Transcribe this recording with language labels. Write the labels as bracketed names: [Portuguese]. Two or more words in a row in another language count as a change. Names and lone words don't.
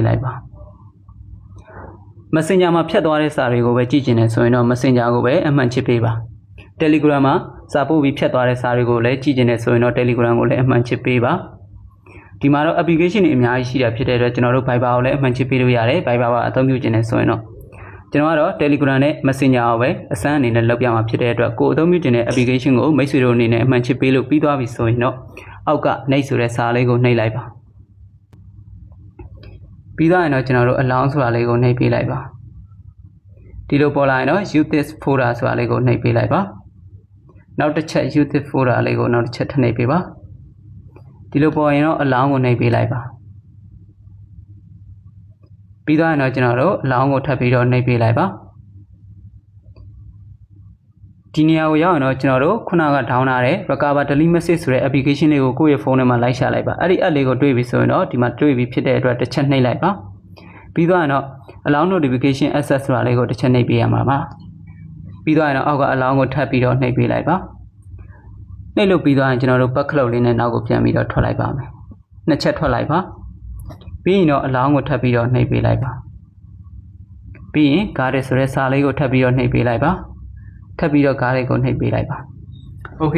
[Burmese] လိုက်ပါ Messenger မှာဖြတ်သွားတဲ့စာတွေကိုပဲကြည့်ကျင်နေဆိုရင်တော့ Messenger ကိုပဲအမှန်ချစ်ပေးပါ Telegram မှာစာပို့ပြီးဖြတ်သွားတဲ့စာတွေကိုလည်းကြည့်ကျင်နေဆိုရင်တော့ Telegram ကိုလည်းအမှန်ချစ်ပေးပါဒီမှာတော့ application တွေအများကြီးရှိတာဖြစ်တဲ့အတွက်ကျွန်တော်တို့ Viber ကိုလည်းအမှန်ချစ်ပေးလို့ရတယ် Viber ကအသုံးပြုကျင်နေဆိုရင်တော့ကျွန်တော်ကတော့ Telegram နဲ့ Messenger ကိုပဲအစမ်းအနေနဲ့လုပ်ပြမှာဖြစ်တဲ့အတွက်ကိုယ်အသုံးပြုကျင်တဲ့ application ကိုမိတ်ဆွေတို့အနေနဲ့အမှန်ချစ်ပေးလို့ပြီးသွားပြီဆိုရင်တော့အောက်ကနှိပ်ဆိုတဲ့စာလေးကိုနှိပ်လိုက်ပါ ပြီးသွားရင်တော့ကျွန်တော်တို့ allow ဆိုတာလေးကိုနှိပ်ပေးလိုက်ပါဒီလိုပေါ်လာရင်တော့ [English] use this folder [Burmese] ဆိုတာလေးကိုနှိပ်ပေးလိုက်ပါနောက်တစ်ချက် [English] use this folder [Burmese] လေးကိုနောက်တစ်ချက်ထပ်နှိပ်ပေးပါဒီလိုပေါ်ရင်တော့ allow ကိုနှိပ်ပေးလိုက်ပါ ပြီးသွားရင်တော့ကျွန်တော်တို့ allow ကိုထပ်ပြီးတော့နှိပ်ပေးလိုက်ပါဒီနေရာကိုရောက်ရင်တော့ကျွန်တော်တို့ခုနက down ထားတဲ့ [English] recover delete message [Burmese] ဆိုတဲ့ application လေးကိုကိုယ့်ရဲ့ဖုန်းထဲမှာလိုက်ရှာလိုက်ပါအဲ့ဒီ app လေးကိုတွေ့ပြီဆိုရင်တော့ဒီမှာတွေ့ပြီဖြစ်တဲ့အတွက်တစ်ချက်နှိပ်လိုက်ပါပြီး သွားရင်တော့ [English] allow notification access [Burmese] ဆိုတာလေးကိုတစ်ချက်နှိပ်ပေးရမှာပါပြီးသွားရင်တော့အောက်က allow ကိုထပ်ပြီးတော့နှိပ်ပေးလိုက်ပါနှိပ်လို့ပြီးသွားရင်ကျွန်တော်တို့ [English] back cloud [Burmese] လေးနဲ့နောက်ကိုပြန်ပြီးတော့ထွက်လိုက်ပါမယ်နှစ်ချက်ထွက်လိုက်ပါပြီးရင်တော့ allow ကိုထပ်ပြီးတော့နှိပ်ပေးလိုက်ပါပြီးရင် guard ဆိုတဲ့စာလေးကိုထပ်ပြီးတော့နှိပ်ပေးလိုက်ပါထပ်ပြီးတော့ guard ကိုနှိပ်ပေးလိုက်ပါ Okay